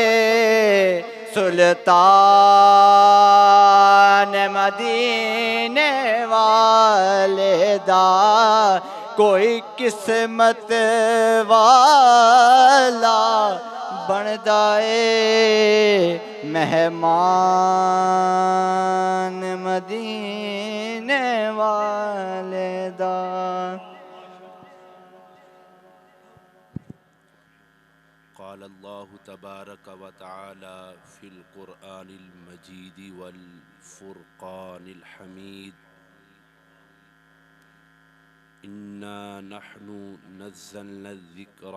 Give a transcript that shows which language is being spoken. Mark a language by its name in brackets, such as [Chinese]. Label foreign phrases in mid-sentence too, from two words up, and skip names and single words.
[Punjabi] سلطان مدینے والے دا کوئی قسمت والا بندا اے مہمان مدینے والے دا [Arabic] قال الله تبارك وتعالى في القرآن المجيد والفرقان الحميد إنا نحن نزلنا الذكر